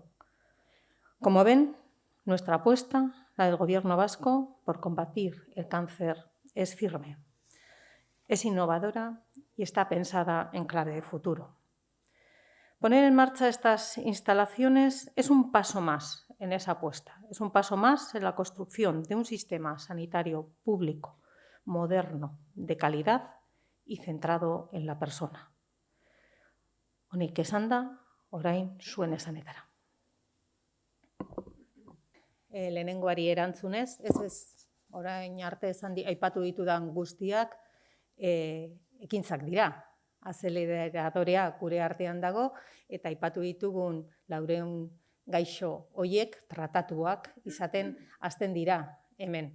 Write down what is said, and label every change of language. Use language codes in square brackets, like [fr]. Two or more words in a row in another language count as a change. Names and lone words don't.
[es] Como ven, nuestra apuesta, la del Gobierno vasco, por combatir el cáncer es firme, es innovadora y está pensada en clave de futuro. Poner en marcha estas instalaciones es un paso más en esa apuesta, es un paso más en la construcción de un sistema sanitario público moderno, de calidad y centrado en la persona. [eu] Honik esanda, orain zuen esanetara. Lehenengoari erantzunez, orain arte aipatu ditudan guztiak ekintzak dira. Azeleradorea gure artean dago eta aipatu ditugun 400 gaixo hoiek tratatuak izaten hasten dira hemen.